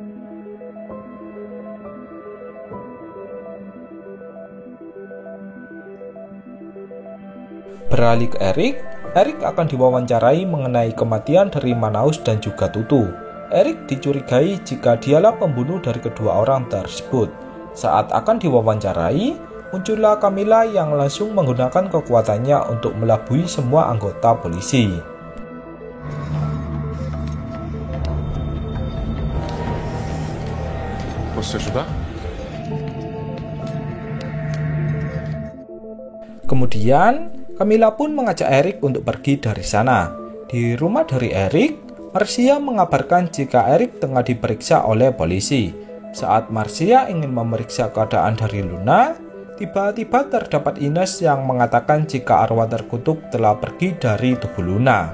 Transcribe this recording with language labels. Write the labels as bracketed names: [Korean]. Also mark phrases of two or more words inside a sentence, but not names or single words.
[Indonesian] Beralih ke Eric akan diwawancarai mengenai kematian dari Manaus dan juga Tutu. Eric dicurigai jika dialah pembunuh dari kedua orang tersebut. Saat akan diwawancarai, muncullah Camila yang langsung menggunakan kekuatannya untuk melabui semua anggota polisi. [Portuguese] Posso te ajudar? [Indonesian] Kemudian, Camila pun mengajak Eric untuk pergi dari sana. Di rumah dari Eric, Marcia mengabarkan jika Eric tengah diperiksa oleh polisi. Saat Marcia ingin memeriksa keadaan dari Luna, tiba-tiba terdapat Ines yang mengatakan jika arwah terkutuk telah pergi dari tubuh Luna.